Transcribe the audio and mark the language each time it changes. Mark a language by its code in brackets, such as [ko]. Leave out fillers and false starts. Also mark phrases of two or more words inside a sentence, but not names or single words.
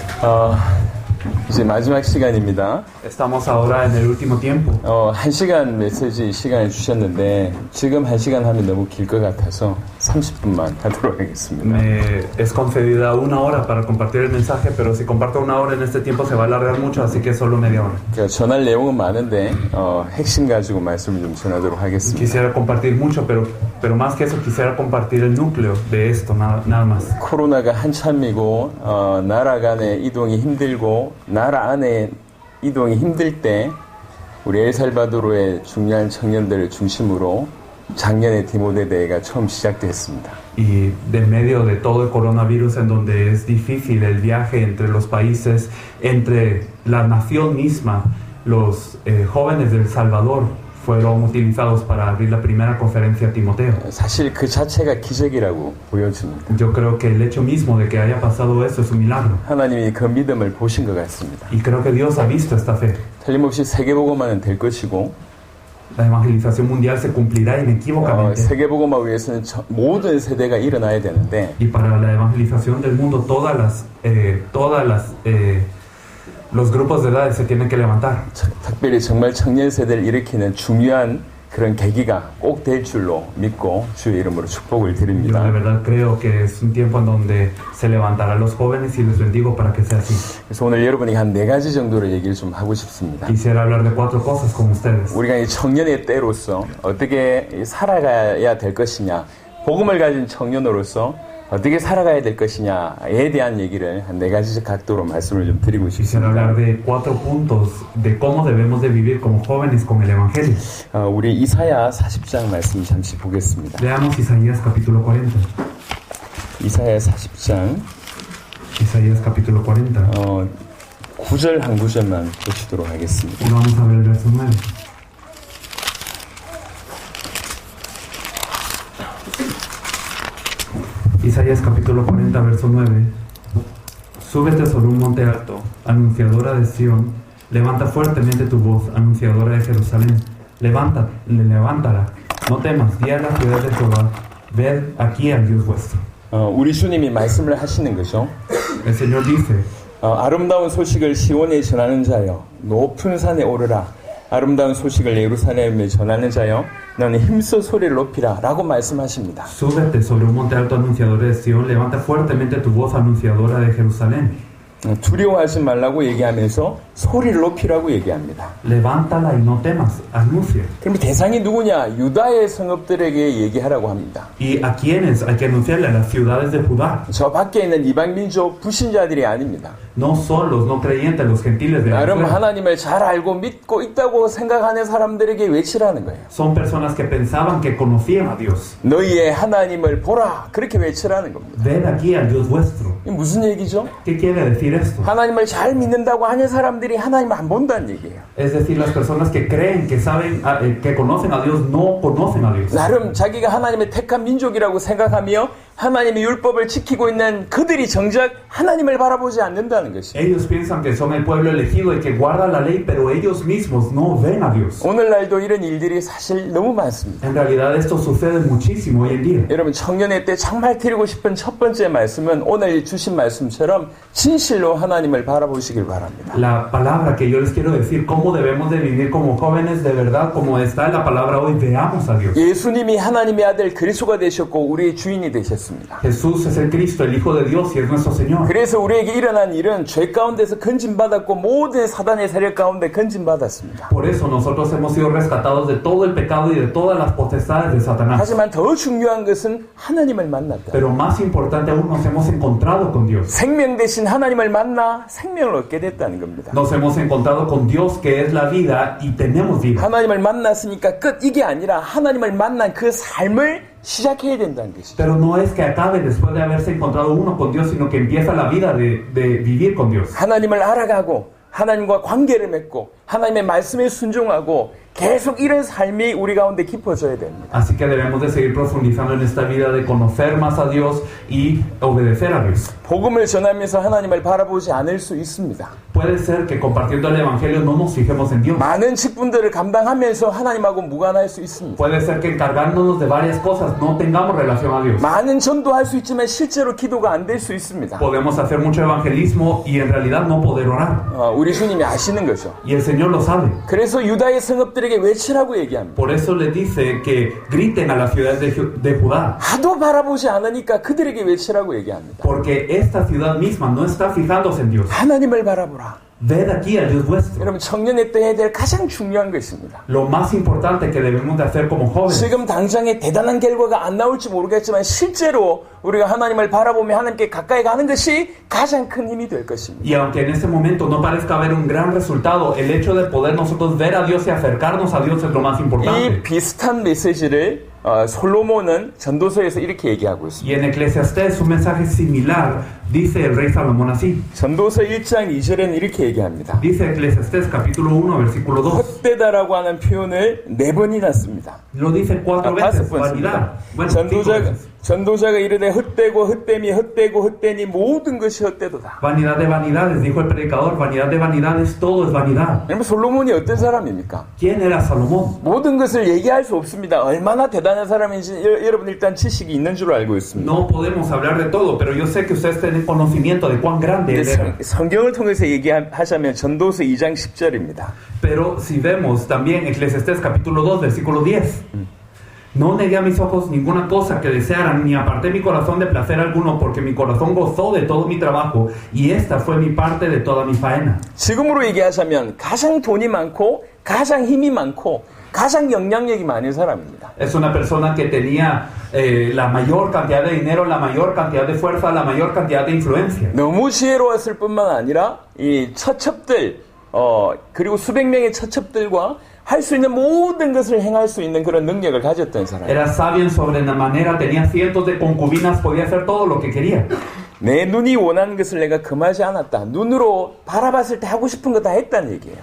[ko] 이제 마지막 시간입니다. [es] Estamos ahora en el último tiempo. [ko] 1시간 메시지 시간을 주셨는데 지금 1시간 하면 너무 길 것 같아서 30분만 하도록 하겠습니다. [es] Me es concedida 1 hora para compartir el mensaje, pero si comparto 1 hora en este tiempo se va a alargar mucho, así que solo media hora. [ko] 그러니까 전할 내용은 많은데 핵심 가지고 말씀을 좀 전하도록 하겠습니다. [es] Quisiera compartir mucho, pero más que eso quisiera compartir el núcleo de esto, nada más. [ko] 코로나가 한참이고 나라 간의 이동이 힘들고 나라 안에 이동이 힘들 때 우리 엘살바도르의 중요한 청년들을 중심으로 작년에 디모데 대회가 처음 시작됐습니다. [es] Y de medio de todo el coronavirus, en donde es difícil el viaje entre los países, entre la nación misma, los jóvenes de El Salvador fueron utilizados para abrir la primera conferencia a Timoteo. [ko] 사실 그 자체가 기적이라고 보여집니다. [es] Yo creo que el hecho mismo de que haya pasado eso es un milagro. [ko] 하나님이 그 믿음을 보신 것 같습니다. [es] Y creo que Dios ha visto esta fe. [ko] 틀림없이 세계복음화는 될 것이고 [es] La evangelización mundial se cumplirá inequívocamente. [ko] 세계복음화 위해서는 모든 세대가 일어나야 되는데 [es] Y para la evangelización del mundo los grupos de edades se tienen que levantar. [ko] 특별히 정말 청년 세대를 일으키는 중요한 그런 계기가 꼭 될 줄로 믿고 주의 이름으로 축복을 [es] Yo [ko] 드립니다. [es] de verdad creo que es un tiempo en donde se levantarán los jóvenes y les bendigo para que sea así. [ko] 그래서 오늘 여러분이 한 4가지 정도로 얘기를 좀 하고 싶습니다. [es] Quisiera hablar de 4 cosas con ustedes. [ko] 우리가 이 청년의 때로서 어떻게 살아가야 될 것이냐, 복음을 가진 청년으로서 어떻게 살아가야 될 것이냐에 대한 얘기를 한 4가지 각도로 말씀을 좀 드리고 [es] Quisiera [ko] 싶습니다. [es] hablar de 4 puntos de cómo debemos de vivir como jóvenes con el evangelio. [ko] 우리 이사야 40장 말씀 잠시 보겠습니다. [es] Leamos Isaías capítulo 40. [ko] 이사야 40장 [es] Isaías capítulo 40. [ko] 9절 한 구절만 보시도록 하겠습니다. [es] Y vamos a ver el verso 9. Isaías capítulo 40, verso 9. Súbete sobre un monte alto, anunciadora de Sión, levanta fuertemente tu voz, anunciadora de Jerusalén. Levántala, no temas, di a la ciudad de Jehová, ved aquí al Dios vuestro. [ko] 우리 주님이 말씀을 하시는 거죠. [es] El Señor dice, [ko] 아름다운 소식을 시온에 전하는 자여, 높은 산에 오르라. 아름다운 소식을 예루살렘에 전하는 자여, 너는 힘써 소리를 높이라 라고 말씀하십니다. [es] Súbete sobre un monte alto, anunciadora de Sión, levanta fuertemente tu voz, anunciadora de Jerusalén. [ko] 두려워하지 말라고 얘기하면서 소리를 높이라고 얘기합니다. [es] Levántala y no temas, anuncia. [ko] 그럼 대상이 누구냐? 유다의 성읍들에게 얘기하라고 합니다. [es] ¿Y a quiénes hay que anunciarle? A las ciudades de Judá. [ko] 저 밖에 있는 이방민족 불신자들이 아닙니다. [es] No son los no creyentes, los gentiles de [ko] 나름 [es] afuera. [ko] 하나님을 잘 알고 믿고 있다고 생각하는 사람들에게 외치라는 거예요. [es] Son personas que pensaban que conocían a Dios. [ko] 너희의 하나님을 보라, 그렇게 외치라는 겁니다. [es] Ved aquí al Dios vuestro. [ko] 이게 무슨 얘기죠? [es] ¿Qué quiere decir esto? [ko] 하나님을 잘 믿는다고 하는 사람들이 하나님을 안 본다는 얘기예요. [es] Es decir, las personas que creen, que saben, que conocen a Dios, no conocen a Dios. [ko] 나름 자기가 하나님의 택한 민족이라고 생각하며 하나님의 율법을 지키고 있는 그들이 정작 하나님을 바라보지 않는다는 것이에요. [es] Ellos piensan que son el pueblo elegido y que guarda la ley, pero ellos mismos no ven a Dios. [ko] 오늘날도 이런 일들이 사실 너무 많습니다. [es] En realidad esto sucede muchísimo hoy en día. [ko] 여러분, 청년의 때 정말 드리고 싶은 첫 번째 말씀은 오늘 주신 말씀처럼 진실로 하나님을 바라보시길 바랍니다. [es] La palabra que yo les quiero decir, cómo debemos de vivir como jóvenes de verdad, como está en la palabra hoy, veamos a Dios. [ko] 예수님이 하나님의 아들 그리스도가 되셨고 우리의 주인이 되셨습니다. [es] Jesús es el Cristo, el Hijo de Dios, y es nuestro Señor. [ko] 그래서 우리에게 일어난 일은 죄 가운데서 건진받았고 모든 사단의 세력 가운데 건진받았습니다. [es] Por eso nosotros hemos sido rescatados de todo el pecado y de todas las potestades de Satanás. [ko] 하지만 더 중요한 것은 하나님을 만났다. [es] Pero más importante aún, nos hemos encontrado con Dios. [ko] 생명 대신 하나님을 만나 생명을 얻게 됐다는 겁니다. [es] Nos hemos encontrado con Dios, que es la vida, y tenemos vida. [ko] 하나님을 만났으니까 끝, 이게 아니라 하나님을 만난 그 삶을 시작해야 된다는 것이죠. [es] Pero no es que acabe después de haberse encontrado uno con Dios, sino que empieza la vida de vivir con Dios. [ko] 하나님을 알아가고 하나님과 관계를 맺고 하나님의 말씀에 순종하고 계속 이런 삶이 우리 가운데 깊어져야 됩니다. [es] Así que debemos de seguir profundizando en esta vida de conocer más a Dios y obedecer a Dios. [ko] 복음을 전하면서 하나님을 바라보지 않을 수 있습니다. [es] Puede ser que compartiendo el Evangelio no nos fijemos en Dios. [ko] 많은 직분들을 감당하면서 하나님하고 무관할 수 있습니다. [es] Puede ser que encargándonos de varias cosas no tengamos relación a Dios. [ko] 많은 전도할 수 있지만 실제로 기도가 안 될 수 있습니다. [es] Podemos hacer mucho evangelismo y en realidad no poder orar. [ko] 우리 주님이 아시는 거죠. [es] Y el Señor lo sabe. [ko] 그래서 유다의 성읍들에게 외치라고 얘기합니다. [es] Por eso le dice que griten a las ciudades de Judá. [ko] 하도 바라보지 않으니까 그들에게 외치라고 얘기합니다. [es] Porque esta ciudad misma no está fijándose en Dios. [ko] 하나님을 바라보라. [es] Ved aquí al Dios vuestro. [ko] 여러분 청년의 때 해야 될 가장 중요한 것입니다. [es] Lo más importante que debemos de hacer como jóvenes. [ko] 지금 당장에 대단한 결과가 안 나올지 모르겠지만 실제로 우리가 하나님을 바라보며 하나님께 가까이 가는 것이 가장 큰 힘이 될 것입니다. [es] Y aunque en este momento no parezca haber un gran resultado, el hecho de poder nosotros ver a Dios y acercarnos a Dios es lo más importante. [ko] 이 비슷한 메시지를 솔로몬은 전도서에서 이렇게 얘기하고 있습니다. [es] Y en Eclesiastés un mensaje similar dice el rey Salomón así. [ko] 전도서 1장 2절에는 이렇게 얘기합니다. [es] Dice Eclesiastés capítulo 1 versículo 2. [ko] 헛되다라고 하는 표현을 4번이나 씁니다. [es] Lo dice 4 veces. Vanidad. Bueno, 5 veces. [ko] 전도자가 이르되 헛되고 헛됨이 헛되고 헛되니 모든 것이 헛되도다. [es] Vanidad de vanidades, dijo el predicador. Vanidad de vanidades, todo es vanidad. [ko] 여러분 솔로몬이 어떤 사람입니까? [es] ¿Quién era Salomón? [ko] 모든 것을 얘기할 수 없습니다. 얼마나 대단한 사람인지 여러분 일단 지식이 있는 줄 알고 있습니다. [es] No podemos hablar de todo, pero yo sé que ustedes tienen conocimiento de cuán grande él era. [ko] 성경을 통해서 얘기하자면 전도서 2장 10절입니다. [es] Pero si vemos también Eclesiastés capítulo 2 versículo 10. No negué a mis ojos ninguna cosa que desearan, ni aparté mi corazón de placer alguno, porque mi corazón gozó de todo mi trabajo, y esta fue mi parte de toda mi faena. [ko] 지금으로 얘기하자면 가장 돈이 많고 가장 힘이 많고 가장 영향력이 많은 사람입니다. [es] Es una persona que tenía la mayor cantidad de dinero, la mayor cantidad de fuerza, la mayor cantidad de influencia. [ko] 너무 지혜로웠을 뿐만 아니라 이 처첩들 그리고 수백 명의 처첩들과 할 수 있는 모든 것을 행할 수 있는 그런 능력을 가졌던 사람. [es] Era sabio en sobremanera, tenía cientos de concubinas, podía hacer todo lo que quería. [ko] 내 눈이 원하는 것을 내가 금하지 않았다. 눈으로 바라봤을 때 하고 싶은 거 다 했다는 얘기예요.